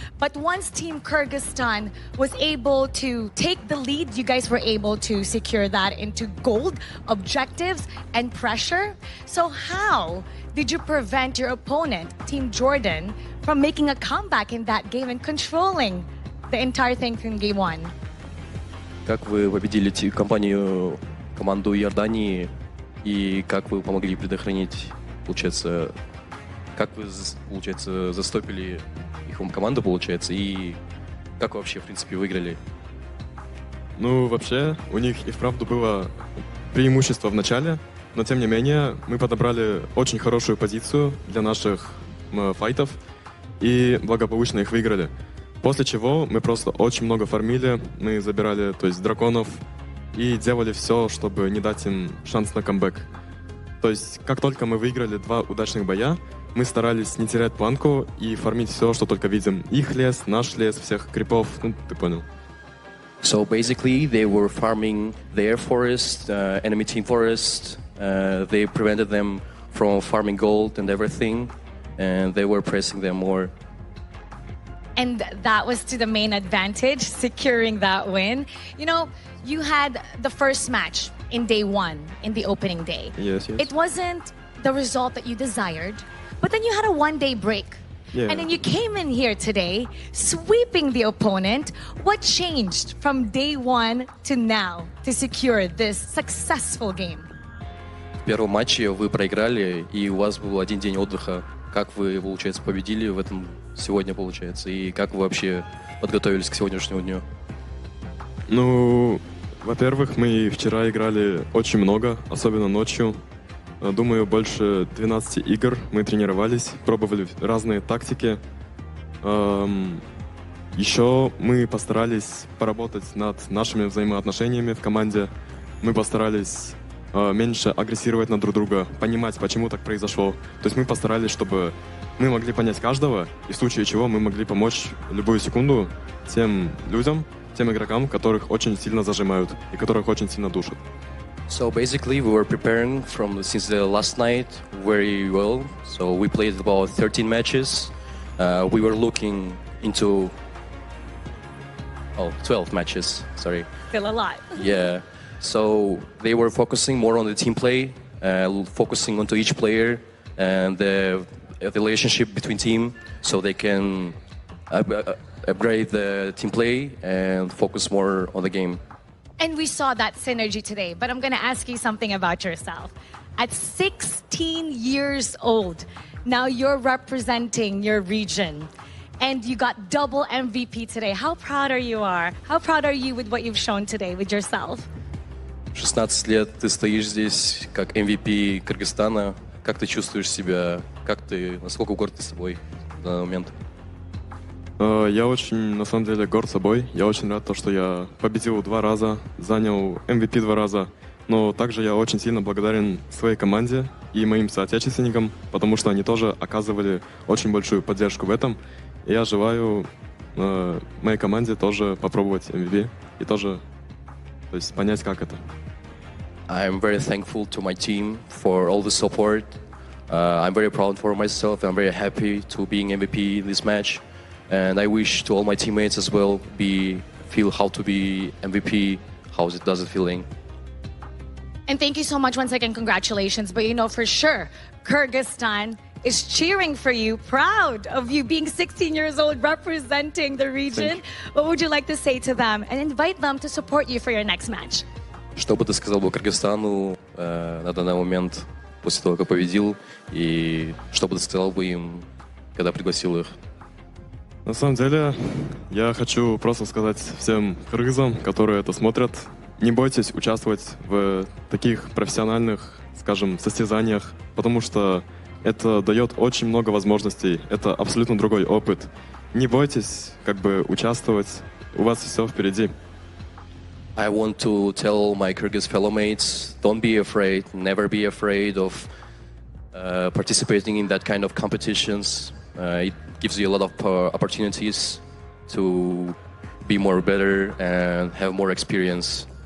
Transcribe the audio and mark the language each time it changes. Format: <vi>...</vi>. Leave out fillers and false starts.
<en>But once Team Kyrgyzstan was able to take the lead, you guys were able to secure that into gold, objectives, and pressure. So how did you prevent your opponent, Team Jordan, from making a comeback in that game and controlling the entire thing from game 1?</en> <ru>Как вы победили команду Иордании, и как вы помогли предохранить, получается, как вы, получается, застопили их команду, получается, и как вы вообще, в принципе, выиграли? Ну, вообще, у них и вправду было преимущество в начале, но тем не менее мы подобрали очень хорошую позицию для наших файтов и благополучно их выиграли. После чего мы просто очень много фармили, мы забирали, то есть, драконов и делали все, чтобы не дать им шанс на камбэк. То есть, как только мы выиграли 2 удачных боя, мы старались не терять планку и фармить все, что только видим. Их лес, наш лес, всех крипов, ну, ты понял.</ru> <en>So basically, they were farming their forest, enemy team forest. They prevented them from farming gold and everything. and they were pressing them more. And that was to the main advantage, securing that win. You know, you had the first match in day one, in the opening day. Yes. It wasn't the result that you desired, but then you had a one-day break. Yeah. And then you came in here today, sweeping the opponent. What changed from day one to now to secure this successful game?</en> <ru>В первом матче вы проиграли, и у вас был один день отдыха. Как вы, получается, победили в этом сегодня, получается, и как вы вообще подготовились к сегодняшнему дню? Ну, во-первых, мы вчера играли очень много, особенно ночью. Думаю, больше 12 игр мы тренировались, пробовали разные тактики. Еще мы постарались поработать над нашими взаимоотношениями в команде. Мы постарались меньше агрессировать на друг друга, понимать, почему так произошло. То есть мы постарались, чтобы мы могли понять каждого, и в случае чего мы могли помочь любую секунду тем людям, тем игрокам, которых очень сильно зажимают и которых очень сильно душат.</ru> <en>So basically, we were preparing since the last night very well. So we played about 13 matches. We were looking into 12 matches. Sorry. Still a lot. Yeah. So they were focusing more on the team play, focusing onto each player and the relationship between team, so they can upgrade the team play and focus more on the game. And we saw that synergy today, but I'm going to ask you something about yourself. At 16 years old, now you're representing your region, and you got double MVP today. How proud are you? How proud are you with what you've shown today with yourself?</en> <ru>16 лет ты стоишь здесь как MVP Кыргызстана. Как ты чувствуешь себя? Насколько горд ты собой в данный момент? Я очень, на самом деле, горд собой. Я очень рад, что я победил 2 раза, занял MVP 2 раза. Но также я очень сильно благодарен своей команде и моим соотечественникам, потому что они тоже оказывали очень большую поддержку в этом. И я желаю моей команде тоже попробовать MVP и тоже, то есть, понять, как это.</ru> <en>I'm very thankful to my team for all the support. I'm very proud for myself. I'm very happy to being MVP in this match. And I wish to all my teammates as well feel how to be MVP, how does it feeling. And thank you so much once again. Congratulations. But you know for sure, Kyrgyzstan is cheering for you, proud of you being 16 years old, representing the region. What would you like to say to them and invite them to support you for your next match?</en> <ru>Что бы ты сказал бы Кыргызстану на данный момент после того, как победил, и что бы ты сказал бы им, когда пригласил их? На самом деле, я хочу просто сказать всем кыргызам, которые это смотрят, не бойтесь участвовать в таких профессиональных, скажем, состязаниях, потому что это дает очень много возможностей, это абсолютно другой опыт. Не бойтесь, участвовать, у вас все впереди.</ru> <en>I want to tell my Kyrgyz fellow mates, don't be afraid, never be afraid of participating in that kind of competitions. It gives you a lot of opportunities to be more better and have more experience.</en>